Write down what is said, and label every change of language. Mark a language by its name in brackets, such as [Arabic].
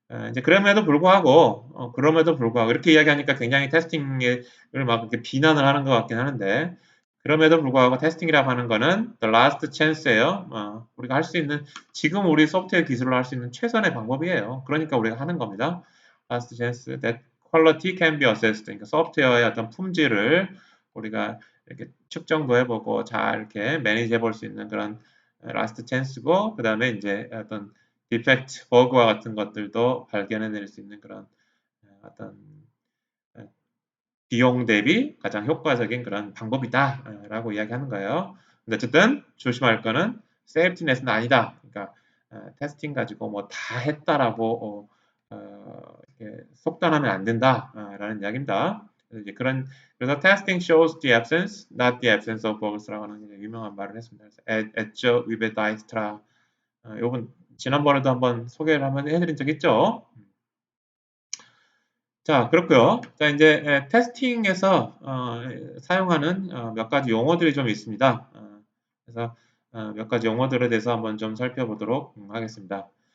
[Korean] 이제 그럼에도 불구하고 이렇게 이야기하니까 굉장히 테스팅을 막 이렇게 비난을 하는 것 같긴 하는데 그럼에도 불구하고 테스팅이라고 하는 거는 [English] the last chance [Korean] 예요. 우리가 할 수 있는 지금 우리 소프트웨어 기술로 할 수 있는 최선의 방법이에요. 그러니까 우리가 하는 겁니다. [English] last chance that quality can be assessed. [Korean] 그러니까 소프트웨어의 어떤 품질을 우리가 이렇게 측정도 해보고 잘 이렇게 매니지 해볼 수 있는 그런 [English] last chance [Korean] 고 그 다음에 이제 어떤 디펙트, 버그와 같은 것들도 발견해낼 수 있는 그런 어떤 비용 대비 가장 효과적인 그런 방법이다라고 이야기하는 거예요. 근데 어쨌든 조심할 거는 세이프티넷은 아니다. 그러니까 테스팅 가지고 뭐 다 했다라고 이렇게 속단하면 안 된다라는 이야기입니다. 그래서 [English] testing shows the absence, not the absence of bugs [Korean] 라고 하는 유명한 말을 했습니다. 그래서 at 위베 다이스트라 요번 지난번에도 한번 소개를 한번 해드린 적 있죠. 자, 그렇고요. 자, 이제 테스팅에서 사용하는 몇 가지 용어들이 좀 있습니다. 그래서 몇 가지 용어들에 대해서 한번 좀 살펴보도록 하겠습니다.